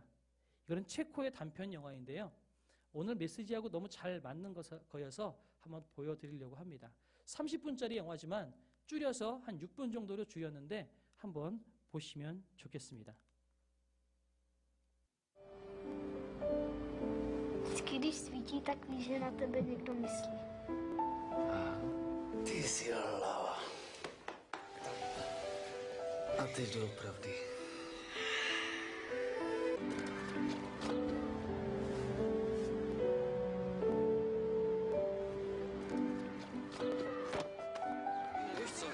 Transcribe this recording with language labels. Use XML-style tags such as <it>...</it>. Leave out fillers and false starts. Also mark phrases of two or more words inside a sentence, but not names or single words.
<ko>이거는 체코의 단편 영화인데요. 오늘 메시지하고 너무 잘 맞는 거여서 한번 보여드리려고 합니다. 30분짜리 영화지만 줄여서 한 6분 정도로 줄였는데 한번 보시면 좋겠습니다.</ko> <cs>když svítí, tak víš, že na tebe někdo myslí. Ty jsi hlava. A teď doopravdy. Víš co?</cs>